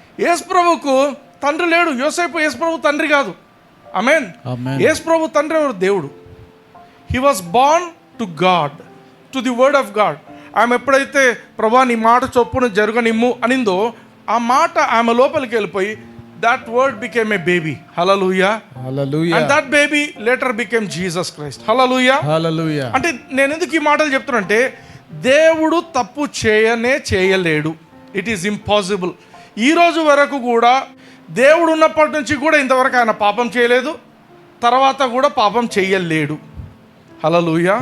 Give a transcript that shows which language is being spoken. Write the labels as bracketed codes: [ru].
[te] యేసు ప్రభుకు తండ్రి లేడు. యోసేపు యేసు ప్రభు తండ్రి కాదు. ఆమేన్. ఆమేన్. యేసు ప్రభు తండ్రి ఎవరు? దేవుడు. [en] He was born to God, to the word of God. [te] ఆమె ఎప్పుడైతే ప్రభా నీ మాట చొప్పున జరగనిమ్ము అనిందో, ఆ మాట ఆమె లోపలికి వెళ్ళిపోయి [en] that word became a baby. Hallelujah. [te] Hallelujah. [en] And that baby later became Jesus Christ. Hallelujah. [te] హల్లెలూయా. అంటే నేను ఎందుకు ఈ మాటలు చెప్తున్నానంటే, దేవుడు తప్పు చేయలేడు. [en] It is impossible. [te] ఈ రోజు వరకు కూడా దేవుడు ఉన్నప్పటి నుంచి కూడా ఇంతవరకు ఆయన పాపం చేయలేదు, తర్వాత కూడా పాపం చేయలేడు. హల్లెలూయా.